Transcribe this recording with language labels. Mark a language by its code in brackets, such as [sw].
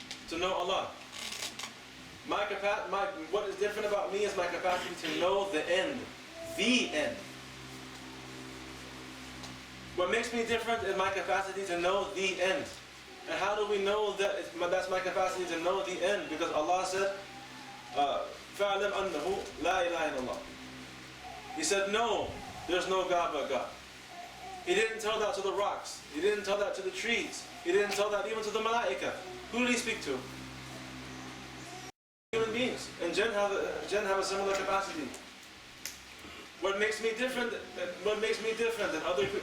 [en] To know Allah. What is different about me is my capacity to know the end. The end. What makes me different is my capacity to know the end. And how do we know that that's my capacity to know the end? Because Allah said, [ar] فَعْلَمْ أَنَّهُ لَا إِلَهَ إِلَّا اللَّهُ. [en] He said, no, there's no God but God. He didn't tell that to the rocks. He didn't tell that to the trees. He didn't tell that even to the malaika. Who did he speak to? Human beings. And jinn have a similar capacity. What makes me different than other people?